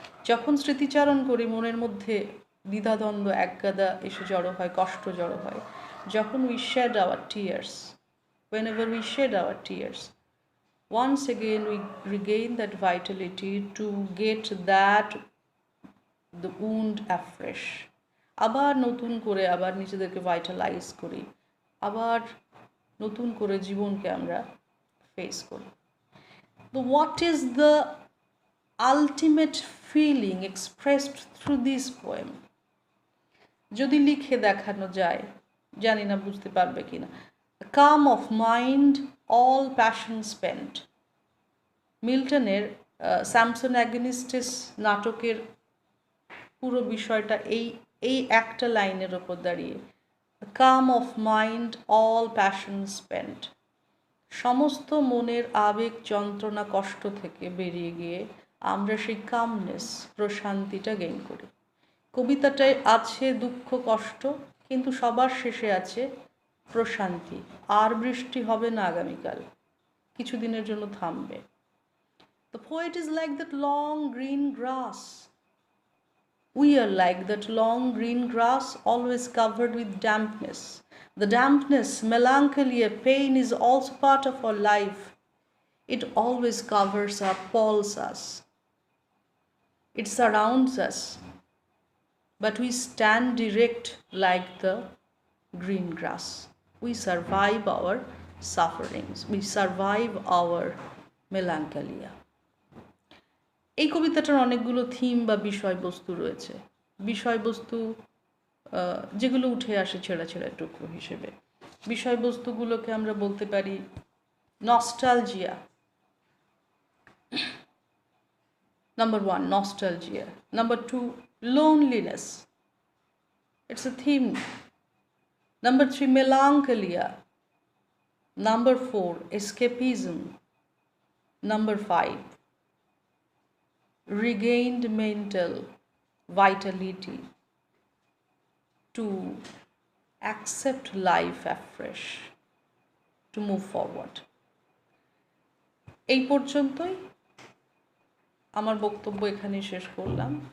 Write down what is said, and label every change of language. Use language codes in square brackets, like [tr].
[bn] যখন স্মৃতিচারণ করি মনের মধ্যে দ্বিধাদ্বন্দ্ব একগাদা এসে জড়ো হয়, কষ্ট জড়ো হয়, যখন [en] we shed our tears, whenever we shed our tears, once again we regain that vitality to get that the wound afresh, [bn] আবার নতুন করে আবার নিজেদেরকে ভাইটালাইজ করি, আবার নতুন করে জীবনকে আমরা ফেস করি। [en] তো what is the ultimate feeling expressed through this poem? [bn] যদি লিখে দেখানো যায়, জানি না বুঝতে পারবে কিনা। [en] A calm of mind all passion spent. [bn] মিল্টনের Samson অ্যাগনিস্টিস নাটকের পুরো বিষয়টা এই একটা লাইনের ওপর দাঁড়িয়ে, [en] Calm of mind all passion spent. [bn] সমস্ত মনের আবেগ যন্ত্রণা কষ্ট থেকে বেরিয়ে গিয়ে আমরা সেই কামনেস প্রশান্তিটা গেইন করি। কবিতাটায় আছে দুঃখ কষ্ট, কিন্তু সবার শেষে আছে প্রশান্তি। আর বৃষ্টি হবে না আগামীকাল, কিছুদিনের জন্য থামবে। [en] The poet is like that long green grass. We are like that long green grass, always covered with dampness. The dampness, melancholy, pain is also part of our life. It always covers us, appalls us. It surrounds us. But we stand erect like the green grass. We survive our sufferings. We survive our melancholia. [bn] এই কবিতাটার অনেকগুলো theme বা বিষয়বস্তু রয়েছে। বিষয়বস্তু যেগুলো উঠে আসে ছেঁড়া ছেঁড়া টুকরো হিসেবে। বিষয়বস্তুগুলোকে আমরা বলতে পারি nostalgia. [en] Number 1, nostalgia. Number 2, loneliness. It's a theme. Number 3, melancholia. Number 4, escapism. Number 5, regained mental vitality to accept life afresh, to move forward. [bn] এই পর্যন্তই আমার বক্তব্য এখানেই শেষ করলাম।